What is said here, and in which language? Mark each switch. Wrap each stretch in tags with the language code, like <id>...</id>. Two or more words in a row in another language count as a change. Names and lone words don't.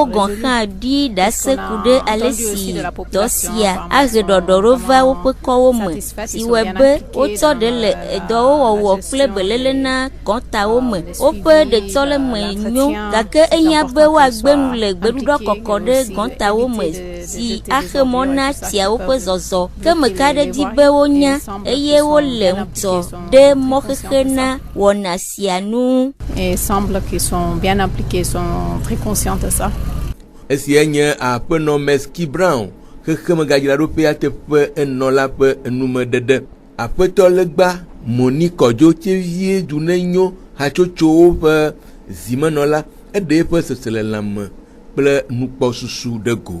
<ee>gɔ̃ hã ɖi ɖase ku ɖe ale si dɔ sia ahe ɖɔɖɔɖo va woƒe kɔwo me si wɔe be wotsɔ ɖe le edɔwo wɔwɔ kple beléle na gɔ̃tawo me woƒe ɖetɔ le me nyo gake ehiã be woagbe nu le gbeɖuɖɔ kɔkɔ ɖe gɔ̃tawo me si axe mɔ na tiawo ƒe zɔzɔ ke meka ɖe dzi be wonya eye wole ŋutɔ ɖe mɔxexe na wɔna sia nu.</ee> <fr>Et semble qu'ils sont bien appliqués, sont très conscients de ça.</fr> <ee>Esia nye aƒenɔ Meski Brown xexemegadzraɖoƒea teƒe enɔla ƒe enumeɖeɖe. Aƒetɔ legba Moni Kɔdzo tevie dunenyo hatsotsowo ƒe zimenɔla eɖe eƒe seselelãme kple nukpɔsusu ɖe go.</ee>